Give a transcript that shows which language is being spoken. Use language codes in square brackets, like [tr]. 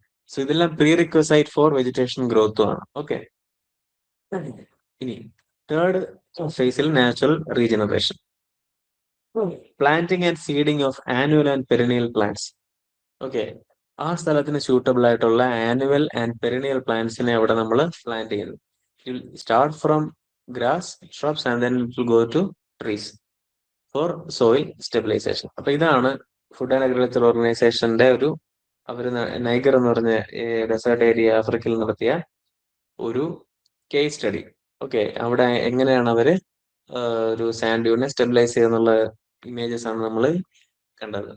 [ml] So ഇതെല്ലാം pre requisite four vegetation ഗ്രോത്തും ആണ്. Okay, ഇനി തേർഡ് ഫേസിൽ natural regeneration, planting and seeding of annual and perennial plants. Okay, ആ സ്ഥലത്തിന് സ്യൂട്ടബിൾ ആയിട്ടുള്ള ആനുവൽ ആൻഡ് പെരിനിയൽ പ്ലാന്റ്സിനെ അവിടെ നമ്മൾ പ്ലാന്റ് ചെയ്യുന്നു. [en] Start from grass, shrubs and then it will go to trees for soil stabilization. [ml] അപ്പൊ ഇതാണ് food and agriculture ഓർഗനൈസേഷന്റെ ഒരു, അവര് നൈഗർ എന്ന് പറഞ്ഞ ഡെസേർട്ട് ഏരിയ ആഫ്രിക്കയിൽ നടത്തിയ ഒരു കേസ് സ്റ്റഡി. ഓക്കെ, അവിടെ എങ്ങനെയാണ് അവര് ഒരു സാൻഡ് ഡ്യൂണിനെ സ്റ്റെബിലൈസ് ചെയ്യുന്നുള്ള ഇമേജസ് ആണ് നമ്മൾ കണ്ടത്.